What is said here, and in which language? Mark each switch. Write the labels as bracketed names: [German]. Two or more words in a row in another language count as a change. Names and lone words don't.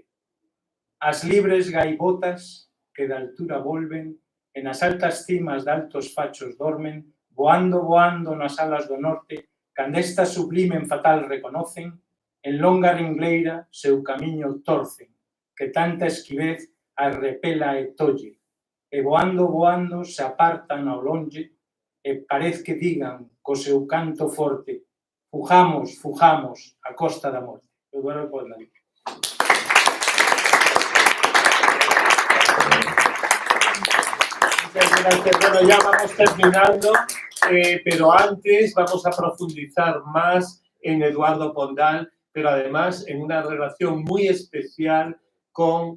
[Galician] As libres gaivotas que da altura volven, e nas altas cimas de altos fachos dormen, voando, voando nas alas do norte, cando esta sublime en fatal reconocen, en longa ringleira seu camiño torcen, que tanta esquivez arrepela e tolle, e voando, voando se apartan ao longe, e parece que digan co seu canto forte: fujamos, fujamos a costa da morte. Eu vou poder ali. [Spanish] Bueno, ya vamos terminando, pero antes vamos a profundizar más en Eduardo Pondal, pero además en una relación muy especial con